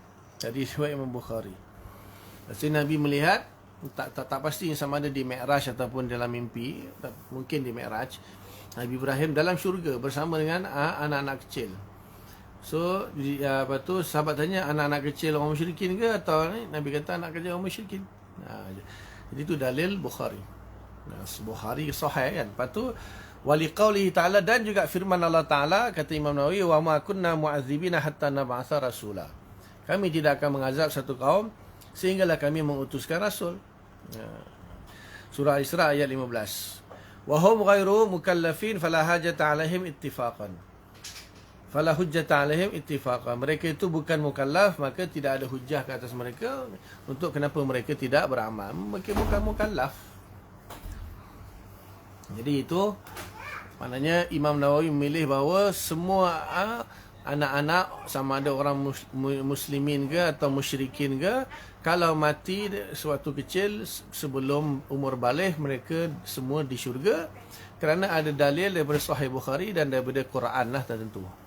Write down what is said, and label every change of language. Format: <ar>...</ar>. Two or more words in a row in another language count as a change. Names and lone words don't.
<ms>Lepas Nabi melihat, tak pasti sama ada di Mi'raj ataupun dalam mimpi, mungkin di Mi'raj, Nabi Ibrahim dalam syurga bersama dengan anak-anak kecil. So, lepas tu sahabat tanya, anak-anak kecil orang musyrikin ke? Atau Nabi kata anak kecil orang musyrikin. Jadi itu dalil Bukhari. Bukhari sahih kan.</ms> <ar>Lepas tu ولقوله تعالى,</ar> <ms>dan juga firman Allah Ta'ala, kata Imam Nawawi,</ms> <ar>وما كنا معذبين حتى نبعث رسولا.</ar> <ms>Kami tidak akan mengazab satu kaum sehinggalah kami mengutuskan rasul. Surah Isra ayat 15.</ms> <ar>وهم غير مكلفين فلا حاجة عليهم اتفاقا. فلا حجة عليهم اتفاقا.</ar> <ms>Mereka itu bukan mukallaf, maka tidak ada hujah ke atas mereka untuk kenapa mereka tidak beramal. Mereka bukan mukallaf. Jadi itu maknanya Imam Nawawi memilih bahawa semua anak-anak, sama ada orang muslimin ke atau musyrikin ke, kalau mati sewaktu kecil sebelum umur baligh, mereka semua di syurga, kerana ada dalil daripada Sahih Bukhari dan daripada Quran lah tertentu.</ms>